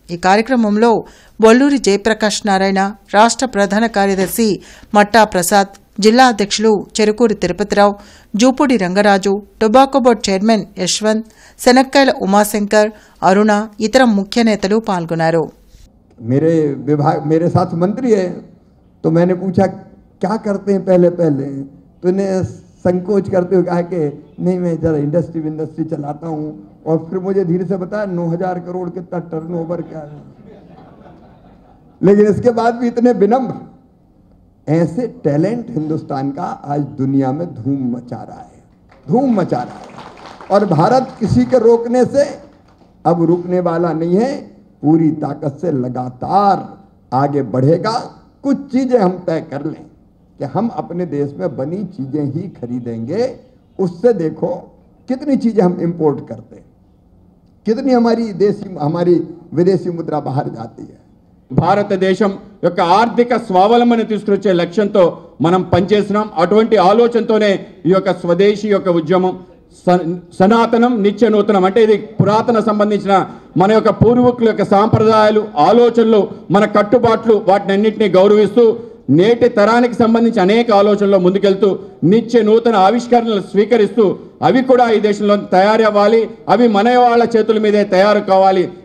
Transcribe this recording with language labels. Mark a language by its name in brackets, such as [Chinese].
[Telugu] ఈ కార్యక్రమంలో బొల్లూరి జయప్రకాష్ నారాయణ, రాష్ట్ర ప్రధాన కార్యదర్శి మట్టా ప్రసాద్, జిల్లా అధ్యక్షులు Cherukuri Tirupathirao, Jupudi Rangaraju, tobacco board chairman Yashwant, శనక్కాయల Umashankar, అరుణ, ఇతర ముఖ్య నేతలు పాల్గొన్నారు. [Hindi] मेरे साथ मंत्री है तो मैंने पूछा क्या करते हैं पहले तो ने संकोच करते हुए कहा कि नहीं मैं जरा इंडस्ट्री चलाता हूँ, और फिर मुझे धीरे से बताया 9,000 करोड़ कितना टर्नओवर क्या है। लेकिन इसके बाद भी इतने विनम्र, ऐसे टैलेंट हिंदुस्तान का आज दुनिया में धूम मचा रहा है और भारत किसी के रोकने से अब रुकने वाला नहीं है, पूरी ताकत से लगातार आगे बढ़ेगा। कुछ चीजें हम तय कर लें कि हम अपने देश में बनी चीजें ही खरीदेंगे, उससे देखो कितनी चीजें हम इंपोर्ट करते हैं, कितनी हमारी विदेशी मुद्रा बाहर जाती है. [Telugu] భారతదేశం యొక్క ఆర్థిక స్వావలంబన తీసుకొచ్చే లక్ష్యంతో మనం పనిచేస్తున్నాం. అటువంటి ఆలోచనతోనే ఈ యొక్క స్వదేశీ యొక్క ఉద్యమం సనాతనం నిత్య నూతనం అంటే ఇది పురాతన సంబంధించిన మన యొక్క పూర్వీకుల యొక్క సాంప్రదాయాలు, ఆలోచనలు, మన కట్టుబాట్లు, వాటిని అన్నింటినీ గౌరవిస్తూ నేటి తరానికి సంబంధించి అనేక ఆలోచనల్లో ముందుకెళ్తూ నిత్య నూతన ఆవిష్కరణలు స్వీకరిస్తూ అవి కూడా ఈ దేశంలో తయారవ్వాలి, అవి మన వాళ్ళ చేతుల మీదే తయారు కావాలి.